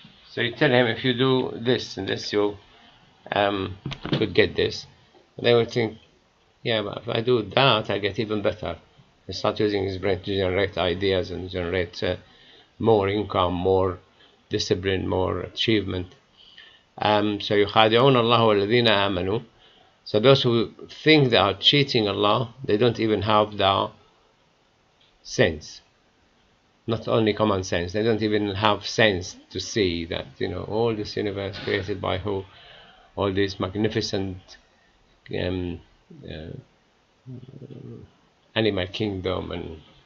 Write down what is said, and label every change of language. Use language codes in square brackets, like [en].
[en] So you tell him, if you do this and this, you could get this. And they will think, yeah, but if I do that, I get even better. He start using his brain to generate ideas and generate more income, more discipline, more achievement. [ar] So يخادعون الله والذين آمنوا. [en] So those who think they are cheating Allah, they don't even have the sense. Not only common sense, they don't even have sense to see that, all this universe created by who, all this magnificent animal kingdom and